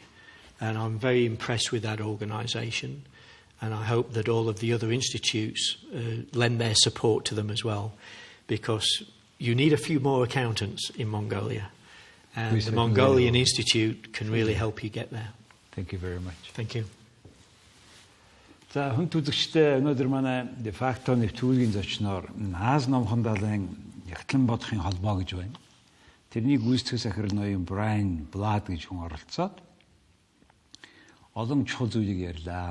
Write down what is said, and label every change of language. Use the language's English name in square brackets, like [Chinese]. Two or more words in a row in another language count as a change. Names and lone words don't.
[English] And I'm very impressed with that organisation. And I hope that all of the other institutes lend their support to them as well, because you need a few more accountants in Mongolia. And the Mongolian Institute can really help you get there. Thank you very much. Thank you. [Mongolian] За хүн үзэгчдээ өнөөдөр манай de facto нэвтрүүлгийн зочноор Аз Номхон далайн нягтлан бодохын холбоо гэж байна. Тэрний гүйцэтгэх захирал ноён Брайн, Блад гэж хүн оролцоод олон чухал зүйлийг ярьлаа.